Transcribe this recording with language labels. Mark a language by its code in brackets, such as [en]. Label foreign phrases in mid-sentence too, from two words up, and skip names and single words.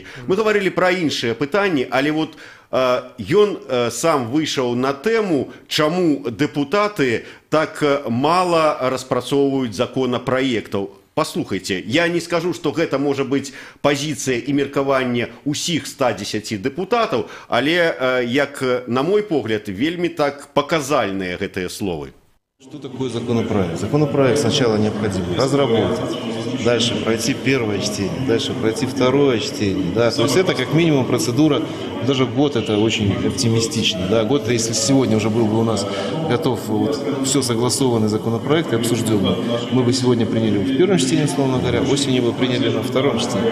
[be] Мы гаварылі пра іншыя пытанні, але вот ён сам выйшаў на тэму, чаму дэпутаты так мала распрацоўваюць законапраектаў. Послухайте, я не скажу, что гэта можа быць пазіцыя і меркаванне ўсіх 110 дэпутатаў, але, як на мой погляд, вельмі так паказальныя гэтыя словы. [ru] Что такое законопроект? Законопроект сначала необходимо разработать, дальше пройти первое чтение, дальше пройти второе чтение. Да? То есть это как минимум процедура, даже год это очень оптимистично. Да? Год, если сегодня уже был бы у нас готов вот, все согласованный законопроект и обсужденный, мы бы сегодня приняли в первом чтении, условно говоря, осенью бы приняли на втором чтении.